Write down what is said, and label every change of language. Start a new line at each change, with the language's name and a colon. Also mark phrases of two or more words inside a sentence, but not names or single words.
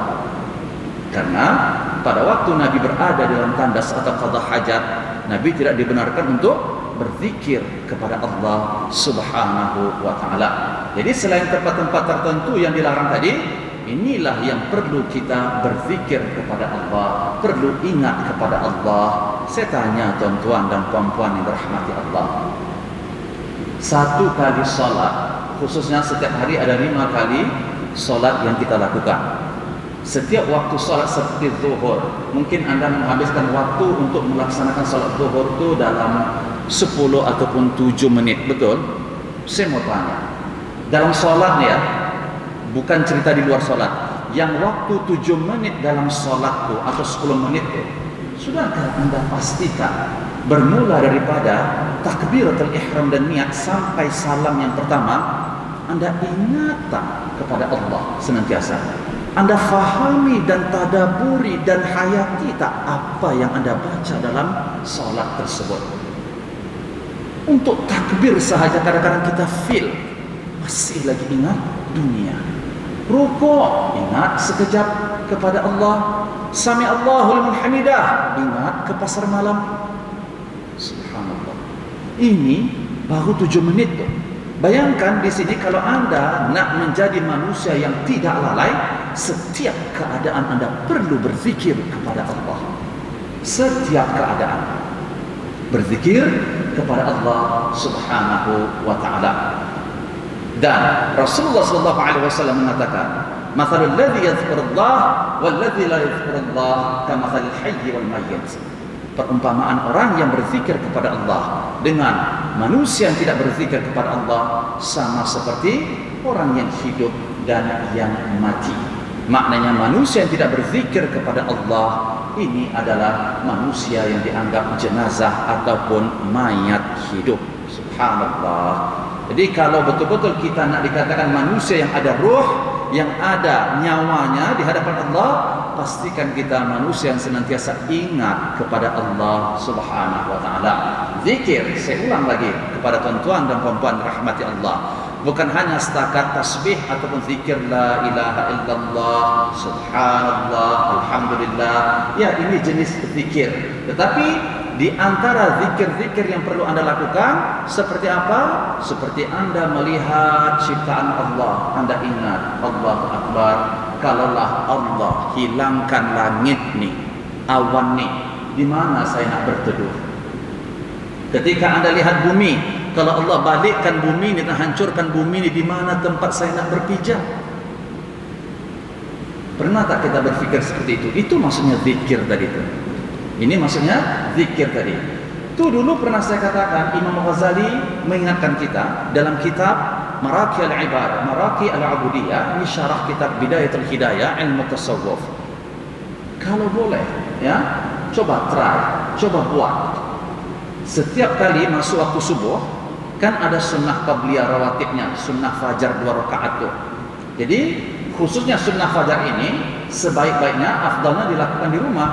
Malay: Karena pada waktu Nabi berada dalam tandas atau qada hajat, Nabi tidak dibenarkan untuk berzikir kepada Allah
Arabic: سبحانه وتعالى.
Malay: Jadi selain tempat-tempat tertentu yang dilarang tadi, inilah yang perlu kita berzikir kepada Allah, perlu ingat kepada Allah. Saya tanya tuan-tuan dan puan-puan yang dirahmati Allah, satu kali salat, khususnya setiap hari ada 5 kali salat yang kita lakukan. Setiap waktu salat seperti zuhur, mungkin Anda menghabiskan waktu untuk melaksanakan salat zuhur itu dalam 10 ataupun 7 menit, betul? Saya mau tanya, dalam salat ya, bukan cerita di luar solat. Yang waktu 7 menit dalam solatku atau 10 menit itu, sudahkah Anda pastikan bermula daripada takbiratul ihram dan niat sampai salam yang pertama, Anda ingatan kepada Allah senantiasa. Anda fahami dan tadaburi dan hayati tak apa yang Anda baca dalam solat tersebut. Untuk takbir sahaja kadang-kadang kita feel masih lagi ingat dunia. Rukuk, ingat sekejap kepada Allah.
Arabic: سمع الله لمن حمده,
Malay: ingat ke pasar malam. Subhanallah. Ini baru 7 menit tuh. Bayangkan di sini kalau Anda nak menjadi manusia yang tidak lalai, setiap keadaan Anda perlu berzikir kepada Allah. Setiap keadaan berzikir kepada Allah
Arabic: سبحانه وتعالى.
Malay: Dan Rasulullah
Arabic: صلى الله عليه وسلم
Malay: mengatakan,
Arabic: "مثل الذي يذكر الله والذي لا يذكر الله كمثل الحي والميت."
Malay: Perumpamaan orang yang berzikir kepada Allah dengan manusia yang tidak berzikir kepada Allah sama seperti orang yang hidup dan yang mati. Maknanya manusia yang tidak berzikir kepada Allah ini adalah manusia yang dianggap jenazah ataupun mayat hidup. Subhanallah. Jadi kalau betul-betul kita nak dikatakan manusia yang ada ruh, yang ada nyawanya di hadapan Allah, pastikan kita manusia yang senantiasa ingat kepada Allah
Arabic: سبحانه وتعالى.
Malay: Zikir, saya ulang lagi kepada tuan-tuan dan puan-puan rahmati Allah, bukan hanya setakat tasbih ataupun zikir
Arabic: لا إله إلا الله,
Malay: subhanallah, alhamdulillah. Ya, ini jenis zikir. Tetapi di antara zikir-zikir yang perlu Anda lakukan seperti apa? Seperti Anda melihat ciptaan Allah, Anda ingat
Arabic: الله أكبر.
Malay: Kalaulah Allah hilangkan langit nih, awan nih, di mana saya nak berteduh? Ketika Anda lihat bumi, kalau Allah balikkan bumi ini dan hancurkan bumi ini, di mana tempat saya nak berpijak? Pernah tak kita berpikir seperti itu? Itu maksudnya zikir tadi itu. Ini maksudnya zikir tadi. Itu dulu pernah saya katakan, Imam Ghazali mengingatkan kita dalam kitab Maraqi al-Ibad, Maraqi al-Ubudiyah, ini syarah kitab Bidayatul Hidayah, ilmu tasawuf. Kalau boleh, ya, coba try, coba buat. Setiap kali masuk waktu subuh, kan ada sunnah qabliyah rawatibnya, sunnah fajar 2 rakaat tuh. Jadi khususnya sunnah fajar ini sebaik-baiknya afdalnya dilakukan di rumah.